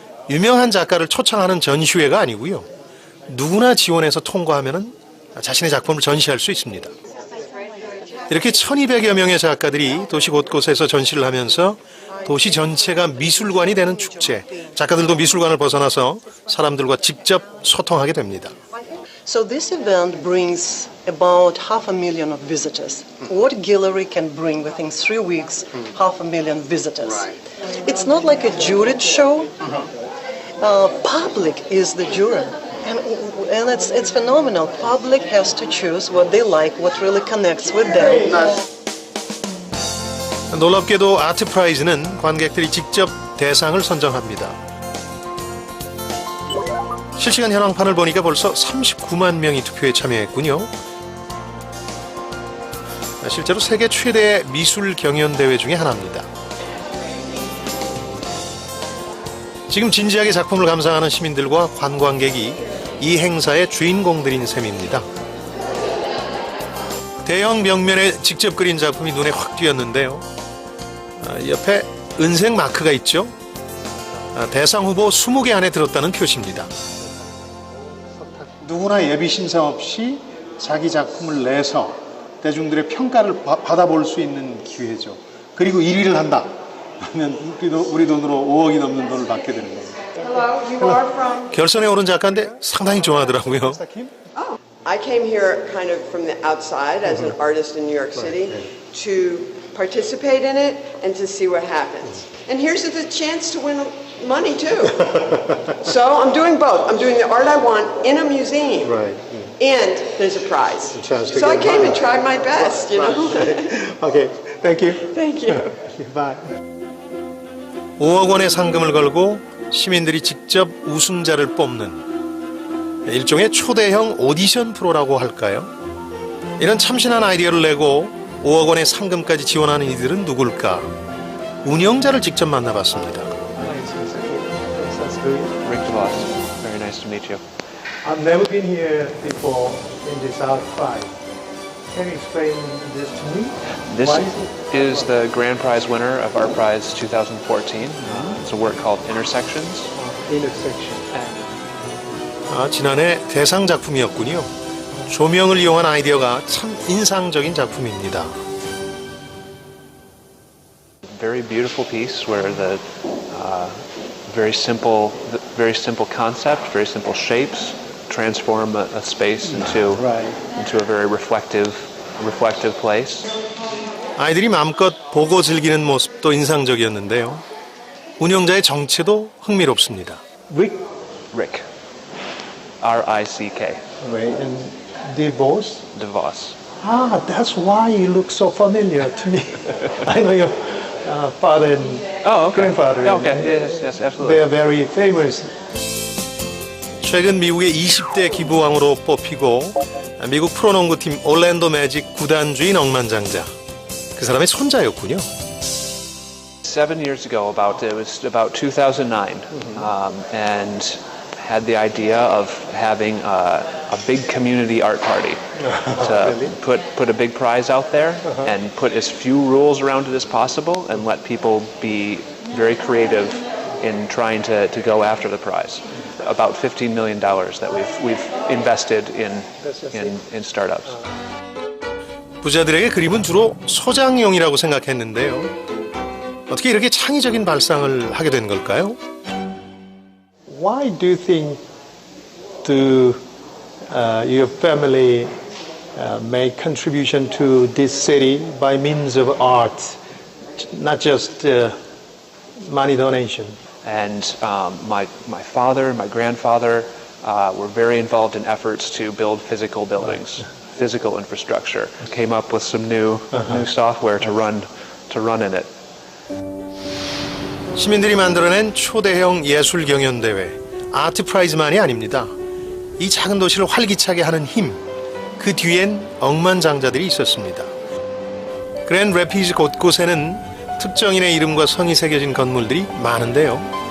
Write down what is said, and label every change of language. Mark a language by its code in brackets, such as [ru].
[ko] 유명한 작가를 초청하는 전시회가 아니고요. 누구나 지원해서 통과하면 자신의 작품을 전시할 수 있습니다. 이렇게 1200여 명의 작가들이 도시 곳곳에서 전시를 하면서 도시 전체가 미술관이 되는 축제. 작가들도 미술관을 벗어나서 사람들과 직접 소통하게 됩니다. [en] So this event brings about 500,000 of visitors. What gallery can bring within 3 weeks 500,000 visitors? It's not like a juried show. Public is the jury. And it's phenomenal. Public has to choose what they like, what really connects with them. [ko] 놀랍게도 아트 프라이즈는 관객들이 직접 대상을 선정합니다. 실시간 현황판을 보니까 벌써 39만 명이 투표에 참여했군요. 실제로 세계 최대 미술 경연 대회 중에 하나입니다. 지금 진지하게 작품을 감상하는 시민들과 관광객이 이 행사의 주인공들인 셈입니다. 대형 벽면에 직접 그린 작품이 눈에 확 띄었는데요. 옆에 은색 마크가 있죠. 대상 후보 20개 안에 들었다는 표시입니다. 누구나 예비 심사 없이 자기 작품을 내서 대중들의 평가를 받아볼 수 있는 기회죠. 그리고 1위를 한다. 그러면 우리 돈으로 5억이 넘는 돈을 받게 되는 겁니다. 결선에 오른 작가인데 상당히 좋아하더라고요. [en] I came here kind of from the outside as an artist in New York City to participate in it and to see what happens. And here's the chance to win money too. So I'm doing both. I'm doing the art I want in a museum. Right. And there's a prize. A chance to so I get came money. and tried my best, you know. Okay. Thank you. Thank you. Bye. [ko] 5억 원의 상금을 걸고 시민들이 직접 우승자를 뽑는 일종의 초대형 오디션 프로라고 할까요? 이런 참신한 아이디어를 내고 5억 원의 상금까지 지원하는 이들은 누굴까? 운영자를 직접 만나봤습니다. [en] Rick DeVos. Very nice to meet you. I've never been here before in this art prize. Can you explain this to me? This is the grand prize winner of Art Prize 2014. It's a work called Intersections. Intersection. [ko] 지난해 대상 작품이었군요. 조명을 이용한 아이디어가 참 인상적인 작품입니다. [en] Very beautiful piece where the very simple concept, very simple shapes transform a space into a very reflective place. [ko] 아이들이 마음껏 보고 즐기는 모습도 인상적이었는데요. 운영자의 정체도 흥미롭습니다. [en] Rick. R-I-C-K. Right, and DeVos? DeVos. Ah, that's why you look so familiar to me. I know your father and grandfather. Okay, yes, absolutely. They are very famous. [ko] 최근 미국의 20대 기부왕으로 뽑히고 미국 프로농구팀 올랜도 매직 구단주인 억만장자. 그 사람의 손자였군요. [en] 7 years ago, it was about 2009, and had the idea of having a big community art party to put a big prize out there and put as few rules around it as possible and let people be very creative in trying to go after the prize. About $15 million that we've invested in startups. [ko] 부자들에게 그림은 주로 소장용이라고 생각했는데요. 어떻게 이렇게 창의적인 발상을 하게 된 걸까요? [en] Why do you think your family make contribution to this city by means of art, not just money donation? And my father and my grandfather were very involved in efforts to build physical buildings, physical infrastructure. Came up with some new software to run in it. [ko] 시민들이 만들어낸 초대형 예술 경연 대회, 아트 프라이즈만이 아닙니다. 이 작은 도시를 활기차게 하는 힘, 그 뒤엔 억만장자들이 있었습니다. 그랜드 래피즈 곳곳에는 특정인의 이름과 성이 새겨진 건물들이 많은데요.